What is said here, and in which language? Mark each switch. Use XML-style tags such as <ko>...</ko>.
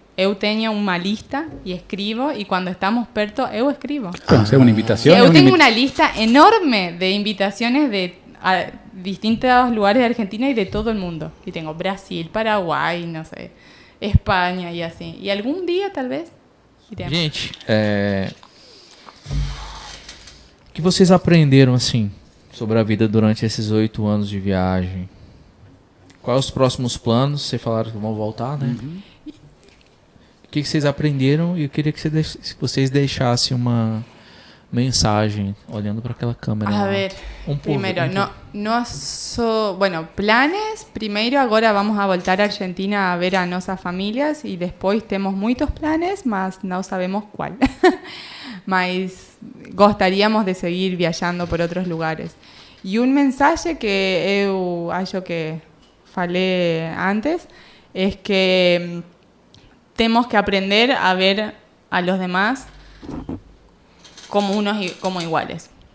<es>Eu tengo una lista y escribo, y cuando estamos perto, eu escribo. Bueno, hacer una invitación. Sí, yo es tengo una lista enorme de invitaciones de a distintos lugares de Argentina y de todo el mundo. Y tengo Brasil, Paraguay, no sé, España y así. Y algún día tal vez iremos.</es> <pt>Gente, o que vocês aprenderam assim sobre a vida durante esses 8 anos de viagem? Quais os próximos planos? Vocês falaram que vão voltar, né? O que vocês aprenderam? E eu queria que vocês deixassem uma mensagem olhando para aquela câmera.</pt> <es>A</es> <pt>lá.</pt> <es>ver,</es> <pt>Um por-</pt> <es>primero,</es> <pt>um por-</pt> <es>bueno, planes, primero ahora vamos a voltar a Argentina a ver a nuestras familias y después tenemos muchos planes, mas no sabemos cuál.</es> <pt>Mas gostaríamos</pt> <es>de seguir viajando por otros lugares. Y un mensaje que</es> <pt>eu acho que falei</pt> <es>antes es que tenemos que aprender a ver a los demás como unos como iguales.</es>